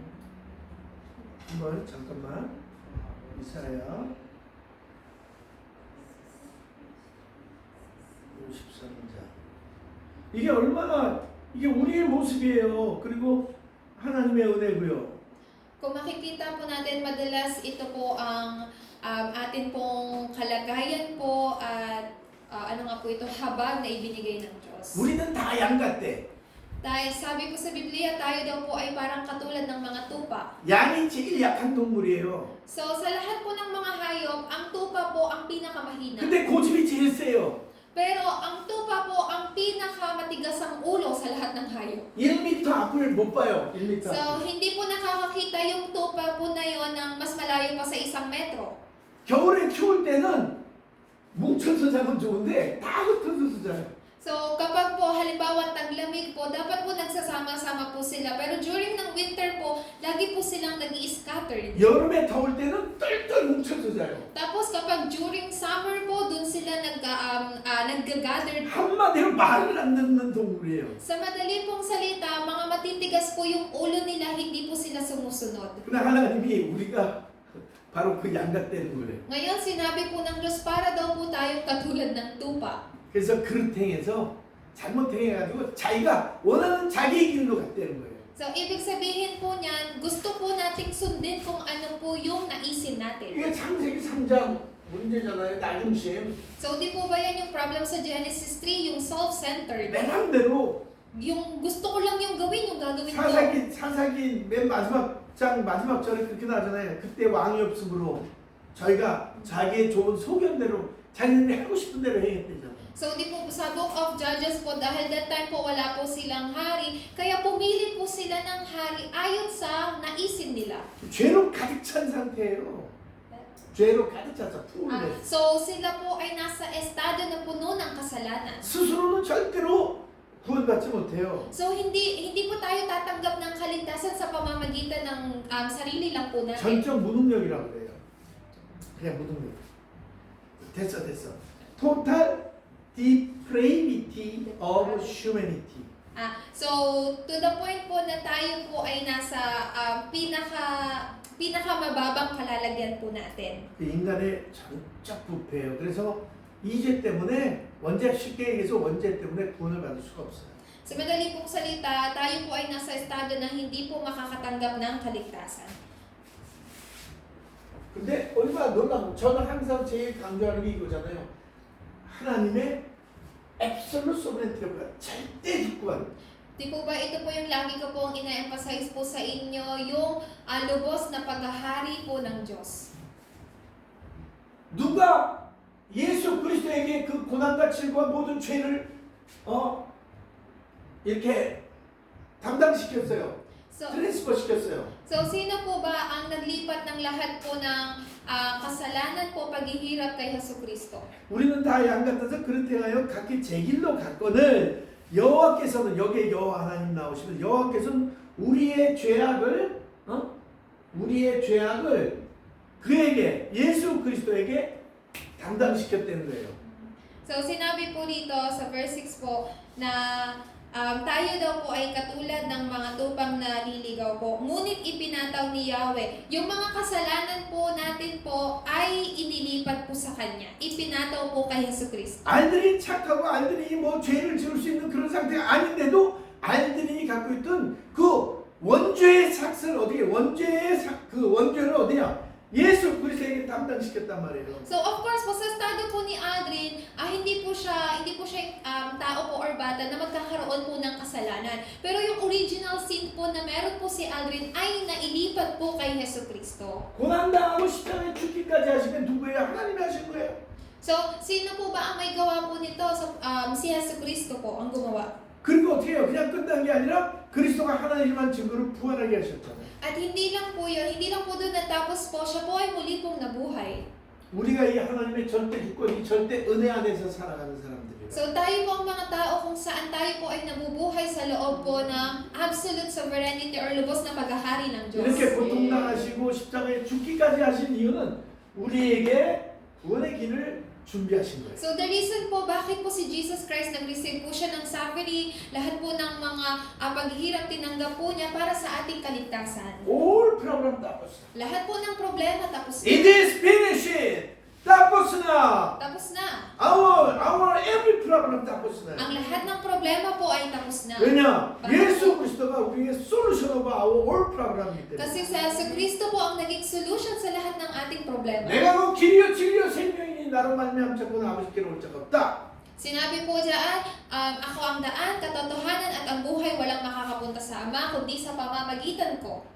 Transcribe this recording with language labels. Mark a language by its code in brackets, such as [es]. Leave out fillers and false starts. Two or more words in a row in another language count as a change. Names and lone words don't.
[ko] 한번 잠깐만. 이사야 53장. 이게 얼마나 이게 우리의 모습이에요. 그리고 하나님의 은혜고요. [tl] Kung makikita po natin, madalas ito po ang atin pong kalagayan po at ano nga po ito, habag na ibinigay ng Diyos. [ko] 우리는 다 양 같대. [tl] Dahil sabi po sa Biblia, tayo daw po ay parang katulad ng mga tupa. [ko] 양이 제일 약한 동물이에요. [tl] So sa lahat po ng mga hayop, ang tupa po ang pinakamahina. [ko] 근데 고집이 제일 세요. [tl] Pero ang tupa po ang pinakamatigas ang ulo sa lahat ng hayop. [ko] 1m 앞을 못 봐요. 1m. [tl] So hindi po nakakakita yung tupa po na yon ng mas malayo pa sa 1 metro. [ko] 겨울에 추울 때는 뭉쳐서 자면 좋은데 다 흩어져서 자요. [tl] So kapag po halimbawa taglamig po, dapat po nagsasama-sama po sila. Pero during ng winter po, lagi po silang nag-i-scattered. [ko] 여름에 더울 때는 똘똘 뭉쳐서 자요. [tl] Tapos kapag during summer po, dun sila nag-gather. [ko] 한마디로 말을 안 듣는 동물이에요. [tl] Sa madali pong salita, mga matitigas po yung ulo nila, hindi po sila sumusunod. [ko] 그러나 하나님이 우리가 바로 그 양 같다는 거예요. [tl] Ngayon, sinabi po ng Diyos, para daw po tayong katulad ng tupa. [ko] 그래서 그릇 행해서 잘못 행해가지고 자기가 원하는 자기의 길로 갔다는 거예요. [tl] So, ibig sabihin po niyan, gusto po nating sundin kung ano po yung naisin natin. [ko] 이게 창세기 3장 문제잖아요. 나중심. [tl] So, di po ba yan yung problem sa Genesis 3, yung self-centered? [ko] 내 맘대로 [tl] Yung gusto ko lang yung gawin, yung gagawin ko. [ko] 사사기 맨 마지막 장 마지막 절에 그렇게 나잖아요. 그때 왕이 없으므로 저희가 자기의 좋은 소견대로 자기는 하고 싶은 대로 행했대잖아요. [tl] So, di po sa Book of Judges po, dahil [en] that time [tl] po wala po silang hari, kaya pumili po sila ng hari ayon sa naisin nila. [ko] 죄로 가득 찬 상태예요. 죄로 가득 차서 풀을 [tl] So, sila po ay nasa estado na puno ng kasalanan. [ko] 스스로는 절대로 구원받지 못해요. [tl] So, hindi po tayo tatanggap ng kaligtasan sa pamamagitan ng sarili lang po natin. [ko] 전적 무능력이라고 그래요. 그냥 무능력. 됐어. [en] Total depravity of humanity. [tl] So, to the point po na tayo po ay nasa pinakamababang kalalagyan po natin. [ko] 그 인간의 전적 부패예요. 그래서 이죄 때문에 쉽게 얘기해서 원죄 때문에 구원을 받을 수가 없어요. [tl] Sa madali pong salita, tayo po ay nasa estado na hindi po makakatanggap ng kaligtasan. [ko] 근데 얼마나 놀라운, 저는 항상 제일 강조하는 게 이거잖아요. 하나님의 [en] absolute sovereignty, [ko] 절대 주권. [tl] Di po ba ito po yung lagi ko pong ina-emphasize po sa inyo, yung lubos na paghahari po ng Diyos. [ko] 누가 예수 그리스도에게 그 고난과 질과 모든 죄를 이렇게 담당시켰어요. 트랜스퍼 시켰어요. [tl] So, sino po ba ang naglipat ng lahat po ng kasalanan po, paghihirap kay Jesucristo? [ko] 우리는 다 양 같아서 그렇대하여 각기 제 길로 갔거늘 여호와께서는 여기에 여호와 하나님 나오시면 여호와께서는 우리의 죄악을 그에게 예수 그리스도에게 담당시켰다는 거예요. [tl] So sinabi po dito sa verse 6 po na tayo daw po ay katulad ng mga tupang naliligaw po. Ngunit ipinataw ni Yahweh. Yung mga kasalanan po natin po ay inilipat po sa Kanya. Ipinataw po kay Jesucristo. [ko] 알들이 착하고 알들이 뭐 죄를 지을 수 있는 그런 상태가 아닌데도 알들이 갖고 있던 그 원죄의 삭을 어디에 그 원죄를 어디야? 예수 그리스도에게 담당시켰단 말이에요. [tl] So of course po sa estado po ni Aldrin, hindi po siya tao po or bata na magkakaroon po ng kasalanan. Pero yung original sin po na meron po si Aldrin ay nailipat po kay Jesucristo. [ko] 고난당하고 십자가에 죽기까지 하신 게 누구예요? 하나님이 하신 거예요. [tl] So sino po ba ang may gawa po nito? So, si Jesucristo po ang gumawa. [ko] 그리고 어떻게 해요? 그냥 끝난 게 아니라 그리스도가 하나님만 증거로 부활하게 하셨잖아요. [tl] At hindi lang po yun, hindi lang po doon natapos po, siya po ay muli pong nabuhay. [ko] 우리가 이 하나님의 절대 주권, 이 절대 은혜 안에서 살아가는 사람들이에요. [tl] So tayo po ang mga tao kung saan tayo po ay nabubuhay sa loob po ng [en] absolute sovereignty [tl] or lubos na paghahari ng Diyos. [ko] 이렇게 고통당하시고 십자가에 죽기까지 하신 이유는 우리에게 구원의 길을 준비하신 거예요. [en] So the reason [tl] po bakit po si Jesus Christ nag-receive po siya ng suffering, lahat po ng mga paghihirap tinanggap po niya para sa ating kaligtasan. [en] All problem tapos. [tl] Lahat po ng problema tapos [en] It [tl] na. [en] is finished. [tl] tapos na. Tapos na. [en] Our every problem [tl] tapos na. Ang lahat ng problema po ay tapos na. [ko] 왜냐? 예수 그리스도가 우리의 [en] solution of our all problem [ko] 이기 때문에. [tl] Kasi sa Kristo po ang naging solution sa lahat ng ating problema. [ko] 내가 그 길이요 진리요 생명이니 나로 말미암아 자꾸는 아버지께로 올 자가 없다. [tl] Sinabi po diyan, ako ang daan, katotohanan at ang buhay, walang makakapunta sa Ama kundi sa pamamagitan ko.